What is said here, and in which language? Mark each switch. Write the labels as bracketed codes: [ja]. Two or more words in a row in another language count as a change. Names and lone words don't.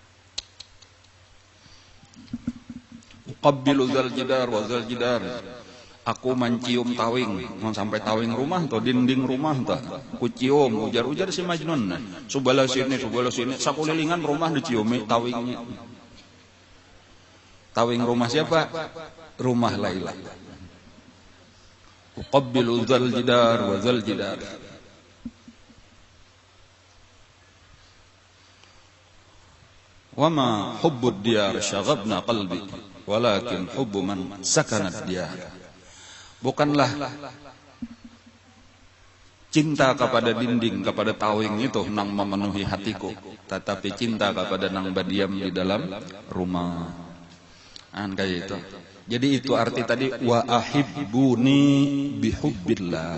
[ar] قبلوا ذا الجدار وذا الجدار, [bjn] Aku mencium tawing, sampai tawing rumah atau dinding rumah tuh, ku cium, ujar si Majnun. Subala sini, sakulilingan rumah diciumi tawingnya. Tawing rumah siapa? Rumah Laila. [ar] أقبل ذا الجدار وذا الجدار. وما حب الديار شغفن قلبي، ولكن حب من سكنت ديار. [bjn] Bukanlah cinta kepada dinding, kepada tawing itu nang memenuhi hatiku, tetapi cinta kepada nang berdiam di dalam rumah. Kayak itu. Jadi itu arti tadi [ar] وأحبوني بحب الله.